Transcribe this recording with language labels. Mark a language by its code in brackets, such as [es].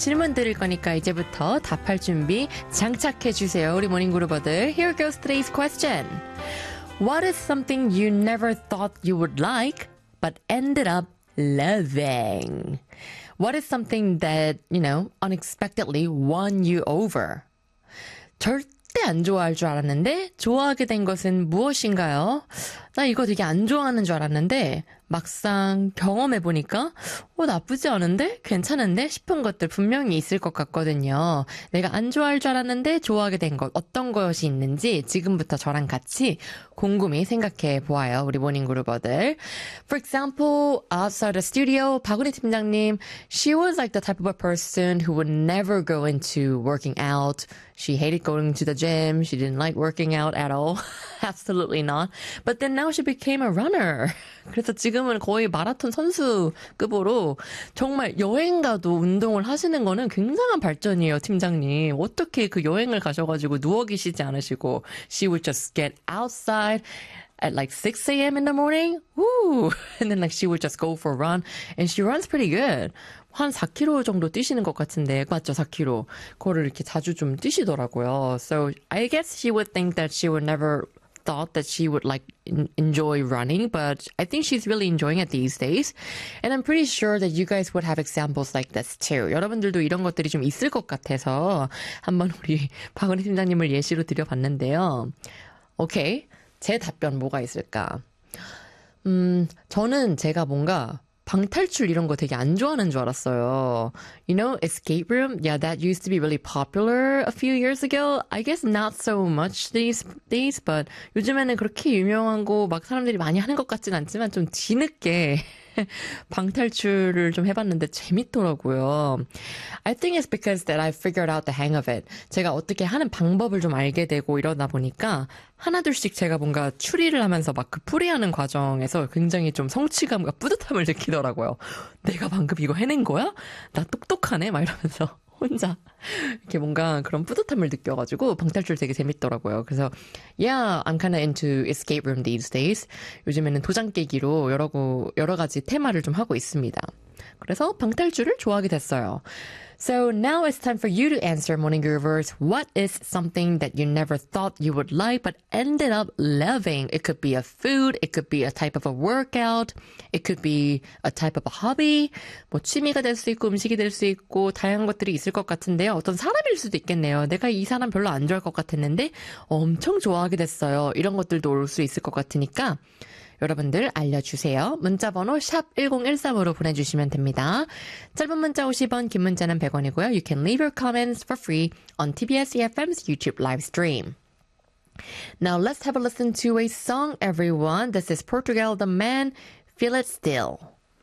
[ko] 질문 드릴 거니까 이제부터 답할 준비 장착해 주세요, 우리 모닝 그룹어들. [en] Here goes today's question. What is something you never thought you would like? But ended up loving. What is something that, you know, unexpectedly won you over? [ko] 절대 안 좋아할 줄 알았는데 좋아하게 된 것은 무엇인가요? 나 이거 되게 안 좋아하는 줄 알았는데 막상 경험해 보니까 나쁘지 않은데 괜찮은데 싶은 것들 분명히 있을 것 같거든요. 내가 안 좋아할 줄 알았는데 좋아하게 된 것 어떤 것이 있는지 지금부터 저랑 같이 곰곰이 생각해 보아요. 우리 모닝 그룹어들. [en] For example, outside the studio, 박은희 팀장님, she was like the type of a person who would never go into working out. She hated going to the gym. She didn't like working out at all. Absolutely not. But then now she became a runner. [ko] 그래서 지금은 거의 마라톤 선수급으로 정말 여행 가도 운동을 하시는 거는 굉장한 발전이에요, 팀장님. 어떻게 그 여행을 가셔가지고 누워 계시지 않으시고. [en] She would just get outside at like 6 a.m. in the morning. Woo! And then like she would just go for a run. And she runs pretty good. [ko] 한 4km 정도 뛰시는 것 같은데, 맞죠? 4km. 그거를 이렇게 자주 좀 뛰시더라고요. [en] So I guess she would think that she would never thought that she would like enjoy running, but I think she's really enjoying it these days. And I'm pretty sure that you guys would have examples like this too. [ko] 여러분들도 이런 것들이 좀 있을 것 같아서 한번 우리 박은희 팀장님을 예시로 드려봤는데요. 오케이, 제 답변 뭐가 있을까? 저는 제가 뭔가 방탈출 이런 거 되게 안 좋아하는 줄 알았어요. [en] You know, escape room? Yeah, that used to be really popular a few years ago. I guess not so much these days, but [ko] 요즘에는 그렇게 유명한 거 막 사람들이 많이 하는 것 같진 않지만 좀 뒤늦게 방탈출을 좀 해봤는데 재밌더라고요. [en] I think it's because that I figured out the hang of it. [ko] 제가 어떻게 하는 방법을 좀 알게 되고 이러다 보니까 하나둘씩 제가 뭔가 추리를 하면서 막 그 풀이하는 과정에서 굉장히 좀 성취감과 뿌듯함을 느끼더라고요. 내가 방금 이거 해낸 거야? 나 똑똑하네? 막 이러면서 혼자 이렇게 뭔가 그런 뿌듯함을 느껴가지고 방탈출 되게 재밌더라고요. 그래서 [en] yeah, I'm kind of into escape room these days. [ko] 요즘에는 도장 깨기로 여러 가지 테마를 좀 하고 있습니다. 그래서 방탈출을 좋아하게 됐어요. [en] So now it's time for you to answer, Morning Groovers. What is something that you never thought you would like but ended up loving? It could be a food, it could be a type of a workout, it could be a type of a hobby. [ko] 뭐 취미가 될 수 있고 음식이 될 수 있고 다양한 것들이 있을 것 같은데요. 어떤 사람일 수도 있겠네요. 내가 이 사람 별로 안 좋아할 것 같았는데 엄청 좋아하게 됐어요. 이런 것들도 올 수 있을 것 같으니까 여러분들 알려주세요. 문자번호 샵 1013으로 보내주시면 됩니다. 짧은 문자 50원, 긴 문자는 100원이고요. [en] You can leave your comments for free on TBS EFM's YouTube live stream. Now let's have a listen to a song, everyone. This is Portugal, The Man, Feel It Still.